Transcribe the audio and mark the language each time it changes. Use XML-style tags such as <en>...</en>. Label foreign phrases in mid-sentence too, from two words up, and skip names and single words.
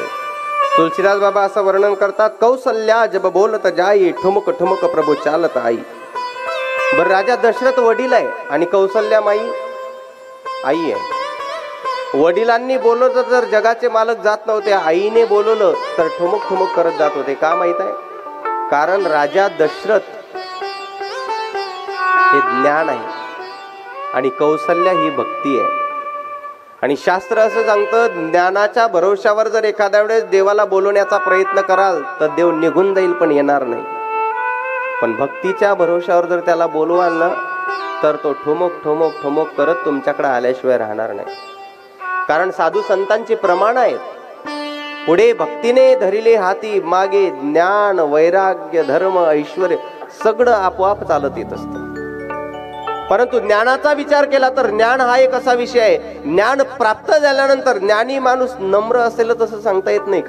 <mr>तुलसीदास बाबा असं वर्णन करतात,</mr> <awa>कौसल्या जब बोलत जाई, ठुमुक ठुमुक प्रभू चालत आई।</awa> <mr>बरं, राजा दशरथ वडील आहे आणि कौसल्या माई आई आहे. वडिलांनी बोलवलं तर जगाचे मालक जात नव्हते, आईने बोलवलं तर ठुमक ठुमक करत जात होते. का माहित आहे? कारण राजा दशरथ हे ज्ञान आहे आणि कौसल्या ही भक्ती आहे. आणि शास्त्र असं सांगतं, ज्ञानाच्या भरोशावर जर एखाद्या वेळेस देवाला बोलवण्याचा प्रयत्न कराल तर देव निघून जाईल पण येणार नाही. पण भक्तीच्या भरोशावर जर त्याला बोलवाल ना तर तो ठुमक ठुमक ठुमक करत तुमच्याकडे आल्याशिवाय राहणार नाही. कारण साधू संतांची प्रमाण आहेत. पुढे भक्तीने धरिले हाती, मागे ज्ञान वैराग्य धर्म ऐश्वर्य सगळं आपोआप चालत येत असतं. परंतु ज्ञानाचा विचार केला तर ज्ञान हा एक असा विषय आहे, ज्ञान प्राप्त झाल्यानंतर ज्ञानी माणूस नम्र असेल तसं सांगता येत नाही.</mr>